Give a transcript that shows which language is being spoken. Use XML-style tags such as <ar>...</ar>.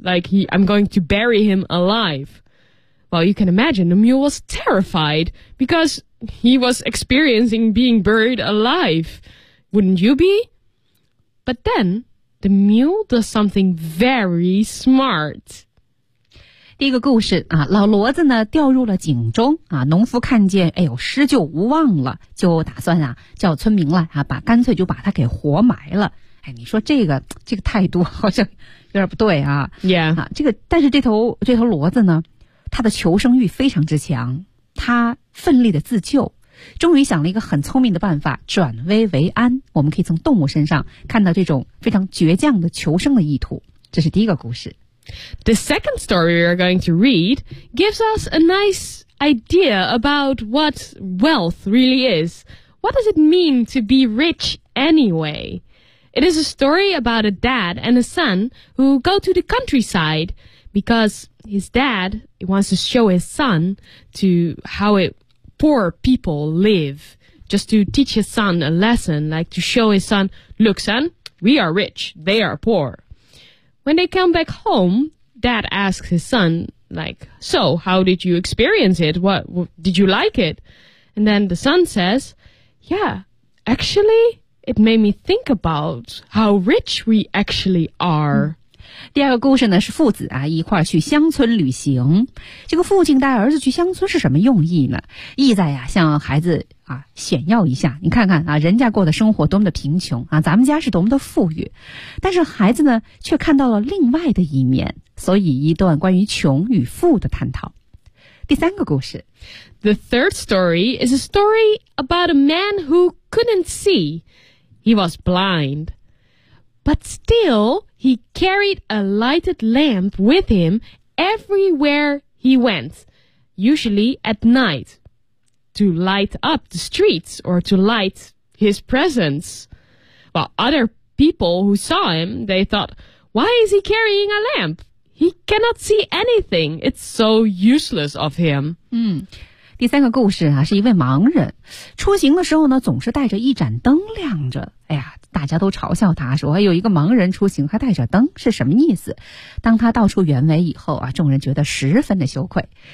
<en>Like, I'm going to bury him alive. Well, you can imagine the mule was terrified because... He was experiencing being buried alive. Wouldn't you be? But then, the mule does something very smart.</en> <zh>第一个故事啊，老骡子呢掉入了井中啊，农夫看见，哎呦，施救无望了，就打算啊叫村民来啊，把干脆就把他给活埋了。哎，你说这个态度好像有点不对啊。 Yeah. 啊，这个但是这头骡子呢，它的求生欲非常之强。他奋力的自救，终于想了一个很聪明的办法，转危为安。我们可以从动物身上看到这种非常倔强的求生的意图。这是第一个故事。</zh> <en>The second story we are going to read gives us a nice idea about what wealth really is. What does it mean to be rich anyway? It is a story about a dad and a son who go to the countryside because his dad wants to show his son to how it, poor people live, just to teach his son a lesson, like to show his son, look, son, we are rich, they are poor. When they come back home, dad asks his son, like, so how did you experience it? What did you like it? And then the son says, yeah, actually, it made me think about how rich we actually are.</en> <zh>第二个故事呢，是父子啊一块去乡村旅行。这个父亲带儿子去乡村是什么用意呢？意在呀，向孩子啊炫耀一下，你看看啊，人家过的生活多么的贫穷啊，咱们家是多么的富裕。但是孩子呢，却看到了另外的一面，所以一段关于穷与富的探讨。第三个故事</zh> <en>，The third story is a story about a man who couldn't see. He was blind, but still. He carried a lighted lamp with him everywhere he went, usually at night, to light up the streets or to light his presence. Well, other people who saw him, they thought, why is he carrying a lamp? He cannot see anything. It's so useless of him.</en> <zh>第三个故事啊，是一位盲人，出行的时候呢，总是带着一盏灯亮着。哎呀，大家都嘲笑他说，有一个盲人出行还带着灯，是什么意思？当他道出原委以后啊，众人觉得十分的羞愧。</zh>